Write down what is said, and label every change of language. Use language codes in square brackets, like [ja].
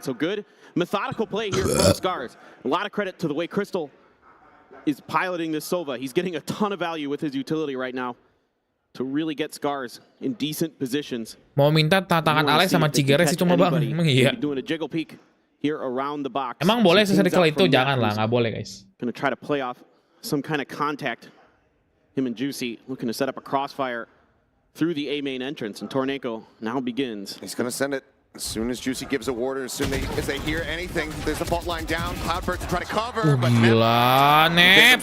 [en] So good methodical play here from SCARZ. A lot of credit to the way Crystal is piloting this Sova. He's getting a ton of value with his utility right now to really get SCARZ in decent positions. [id] Mau minta tantangan Alex sama Cigeres itu mah bang, emang iya. [en] Doing a jiggle peek here around the box. [id] Emang boleh seserikal itu? Jangan lah, nggak boleh guys. [en] Gonna try to play off some kind of contact. Him and Juicy looking to set up a crossfire through the A main entrance, and Torneko now begins. He's gonna send it as soon as Juicy gives a order, as soon as they hear anything. There's the fault line down, Cloudburst to try to cover, but [id] gila, Nep.